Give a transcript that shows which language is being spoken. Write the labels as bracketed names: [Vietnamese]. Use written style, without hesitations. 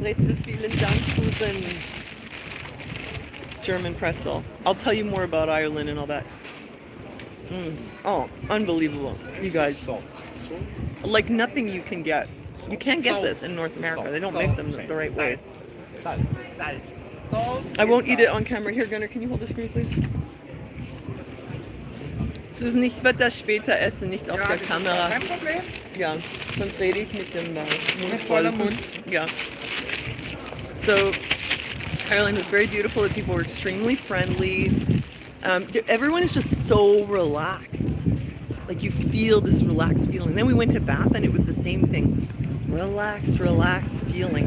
[German] Brezel, vielen Dank für den [English] German pretzel. I'll tell you more about Ireland and all that. Oh, unbelievable. You guys, like nothing you can get. You can't get this in North America. They don't make them the right way. I won't eat it on camera. Here, Gunnar, can you hold this for me, please? [German] Susan, ich werde das später essen, nicht auf der Kamera. Kein Problem. Ja, sonst rede ich mit dem Mund voller voll. Mund. [English] Yeah. So, Ireland was very beautiful. The people were extremely friendly. Everyone is just so relaxed. Like you feel this relaxed feeling. Then we went to Bath and it was the same thing. Relaxed feeling.